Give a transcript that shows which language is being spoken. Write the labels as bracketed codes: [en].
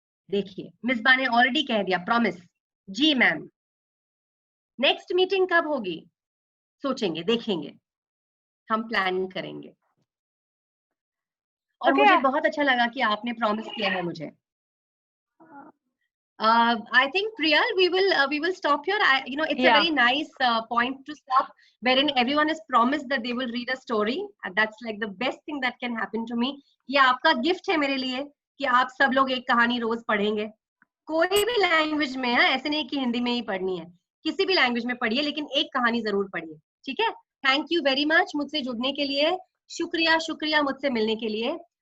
[hi] देखिए, मिसबा ने ऑलरेडी कह दिया प्रॉमिस। जी मैम। नेक्स्ट मीटिंग कब होगी? सोचेंगे, देखेंगे, हम प्लान करेंगे। और [en] Okay. [hi] मुझे बहुत अच्छा लगा कि आपने प्रॉमिस किया है मुझे। [en] I think Priyal, we will stop here. It's a Yeah. very nice point to stop, wherein everyone has promised that they will read a story. And that's like the best thing that can happen to me. [hi] ये आपका gift है मेरे लिए कि आप सब लोग एक कहानी रोज पढ़ेंगे, कोई भी लैंग्वेज में। है ऐसे नहीं कि हिंदी में ही पढ़नी है, किसी भी लैंग्वेज में पढ़िए, लेकिन एक कहानी जरूर पढ़िए। ठीक है? [en] thank you very much [hi] मुझसे जुड़ने के लिए। शुक्रिया शुक्रिया मुझसे मिलने के लिए।